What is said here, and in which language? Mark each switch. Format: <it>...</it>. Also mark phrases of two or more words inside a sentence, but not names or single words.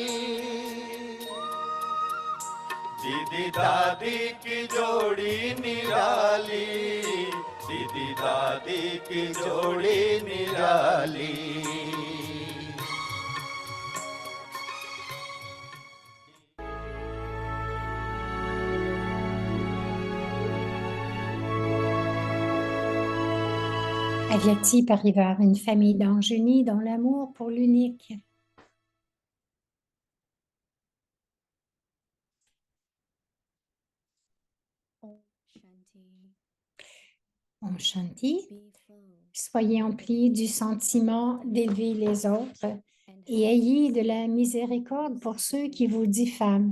<hi>दीदी दादी की जोड़ी निराली, दीदी दादी की जोड़ी निराली। अव्यक्ति परिवार,</hi> <fr>une famille d'anges unis dans l'amour pour l'unique.</fr> <hi>ओम शांति.</hi> <fr>Soyez emplis du sentiment d'élever les autres et ayez de la miséricorde pour ceux qui vous diffament.</fr>